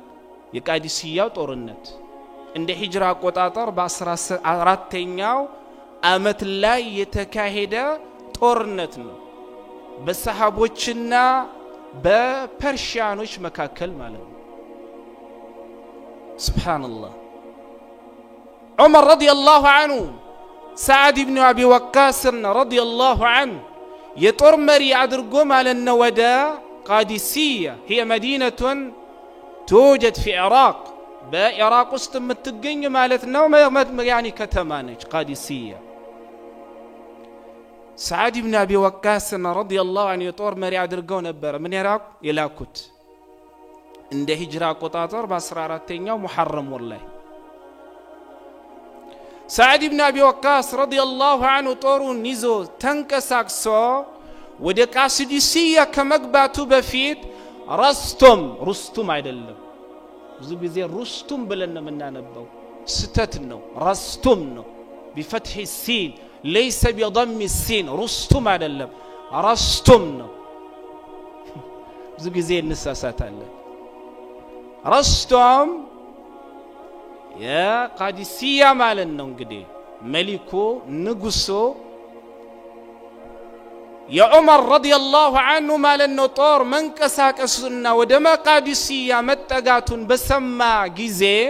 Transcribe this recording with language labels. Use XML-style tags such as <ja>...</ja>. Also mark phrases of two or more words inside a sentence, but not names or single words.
<am>የቃዲሲያው ጦርነት እንደ ሂጅራ አቆጣጠር በ14ኛው አመት ላይ የተካሄደ ጦርነት ነው በሰሃቦችና በፐርሺያኖች መካከል ማለት ነው። ሱብሃንአላህ ዑመር</am> <ar>رضي الله عنه</ar> <am>ሰዓድ ኢብኑ አቢ ወቃስ</am> <ar>رضي الله عنه</ar> <am>የጦር መሪ አድርጎ ማለት ነው ወደ</am> <ar>قادسية هي مدينة توجد في العراق بعراق</ar> <am>ውስጥ የምትገኝ ማለት ነው يعني ከተማ ነች قادسية سعد بن أبي وقاص</am> <ar>رضي الله عنه</ar> <am>የጦር መሪ አድርገው ነበር ምን የላኩት እንደ ሂጅራ አቆጣጠር በ14ኛው ሙሐረም ወር ላይ سعد بن أبي وقاص</am> <ar>رضي الله عنه</ar> <am>ጦሩን ይዞ ተንቀሳቅሶ ወደ ቃሲዲሲያ ከመግባቱ በፊት ሩስቱም አይደለም ብዙ ጊዜ ሩስቱም ብለን ነው የምናነበው ስተት ነው ረስቱም ነው</am> <ar>بفتح السين ليس بضم السين</ar> <am>ሩስቱም አይደለም ረስቱም ነው ብዙ ጊዜ እንሳሳታለን ረስቱም የቃዲሲያ ማለት ነው እንግዲህ መሊኩ ንጉሱ የዑመር</am> <ar>رضي الله عنه</ar> <am>ማለት ነው ጦር መንቀሳቀሱና ወደ መቃዲሲያ መጠጋቱን በሰማ ጊዜ</am>